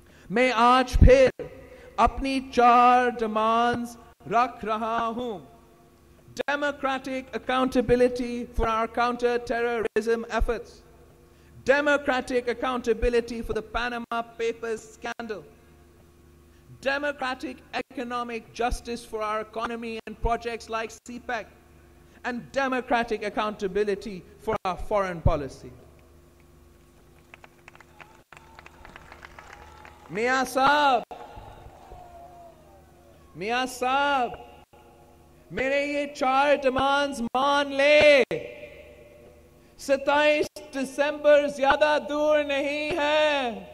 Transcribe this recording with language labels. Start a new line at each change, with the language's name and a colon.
Urdu: میں آج پھر اپنی 4 ڈیمانڈز رکھ رہا ہوں.
English: Democratic accountability for our counter-terrorism efforts. Democratic accountability for the Panama Papers scandal. Democratic economic justice for our economy and projects like CPEC. And democratic accountability for our foreign policy.
Urdu: میاں صاحب میرے یہ 4 demands مان لے. 27 دسمبر زیادہ دور نہیں ہے.